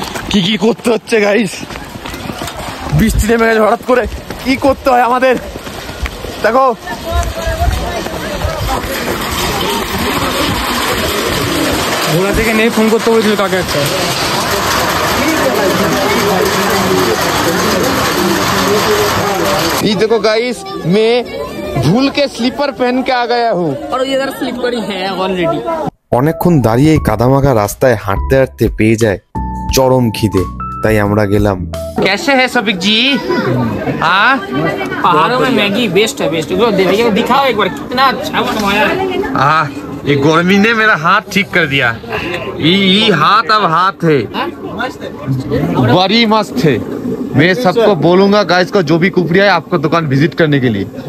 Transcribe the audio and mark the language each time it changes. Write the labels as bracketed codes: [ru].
[bn] কি কি করতে হচ্ছে গাইস, বৃষ্টি নেমে গেছে হঠাৎ করে, কি করতে হয় আমাদের দেখো। ঘোড়া থেকে নেই ফোন করতে বলেছিল কাকে একটা। [hi] ये देखो गाइस, मैं भूल के स्लीपर पहन के आ गया हूँ और इधर स्लीपर ही है ऑलरेडी। [bn] অনেকক্ষণ দাঁড়িয়ে এই কাদামাখা রাস্তায় হাঁটতে হাঁটতে পেয়ে যায় চরম খিদে, তাই আমরা গেলাম। [hi] कैसे है सबिक जी? हाँ पहाड़ों में मैगी बेस्ट है, बेस्ट। भैया दिखाओ एक बार कितना अच्छा बनवाया है। हाँ, ये गर्मी ने मेरा हाथ ठीक कर दिया। ये हाथ अब हाथ है, बड़ी मस्त है। मैं सबको बोलूंगा गाइस को, जो भी कुफरी है आपको दुकान विजिट करने के लिए।